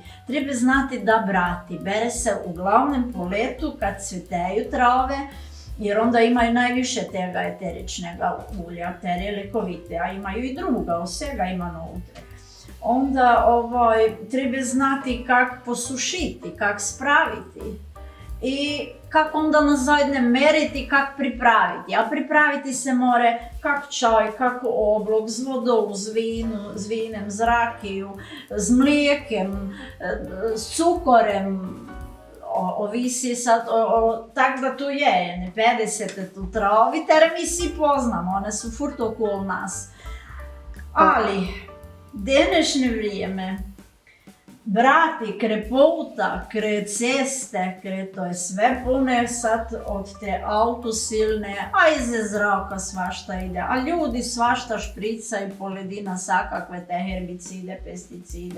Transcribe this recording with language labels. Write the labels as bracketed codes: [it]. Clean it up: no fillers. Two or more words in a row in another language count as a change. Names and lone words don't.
[hr] Treba znati da brati, bere se uglavnom po letu kad cvjeteju trave, jer onda imaju najviše tega eteričnega ulja, tere lekovite, a imaju i druga, svega ima unutra. Onda treba znati kak posušiti, kak spraviti i kako onda nazadnje meriti, kak pripraviti. A pripraviti se more kak čaj, kak oblog, z vodou, z vinem, z rakiju, z mlijekem, s cukorem, ovisi sad, tak da tu je, 50 tu travi, tere mi svi poznamo, one su furt okolo nas. Ali, današnje vrijeme, brati, kre puta, kre ceste, to je sve pune sad od te autosilne, a iza zraka svašta ide, a ljudi svašta špricaju po ledina sakakve te herbicide, pesticide.